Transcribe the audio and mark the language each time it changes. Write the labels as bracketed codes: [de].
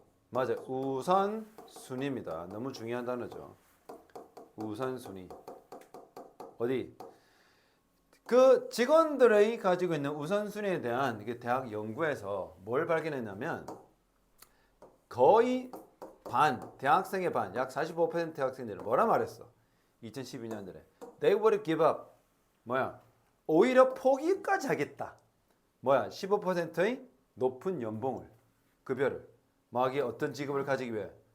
[ko] 맞아요. 우선순위입니다. 너무 중요한 단어죠. 우선순위. 어디? 그 직원들이 가지고 있는 우선순위에 대한 대학 연구에서 뭘 발견했냐면 거의 대학생의 반, 약 45% 대학생들은 뭐라 말했어? 2012년도에 [en] They would give up. [ko] 오히려 포기까지 하겠다. 15%의 높은 연봉을, 급여를. 마귀의 어떤 직업을 가지기 위해.